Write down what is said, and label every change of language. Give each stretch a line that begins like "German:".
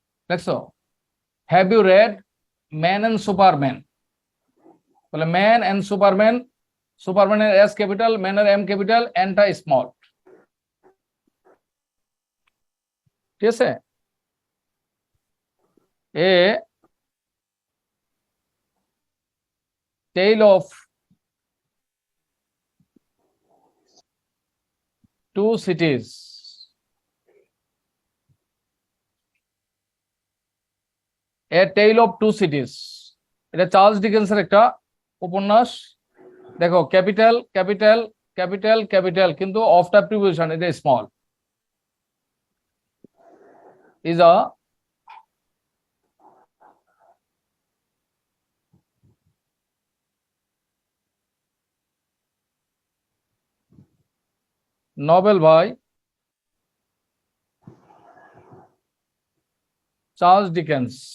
Bangla: দেখছো,
English: have you read Man and Superman?
Bangla: তাহলে man and Superman, সুপারম্যানের S capital, ম্যানের M capital, এনটা small, ঠিক আছে?
English: A tale of two cities.
Bangla: A Tale of Two Cities. এটা Charles ডিকেন্সের একটা উপন্যাস। দেখো ক্যাপিটাল ক্যাপিটাল ক্যাপিটাল ক্যাপিটাল, কিন্তু অফটা প্রিপোজিশন এটা small.
English: is a novel by Charles Dickens.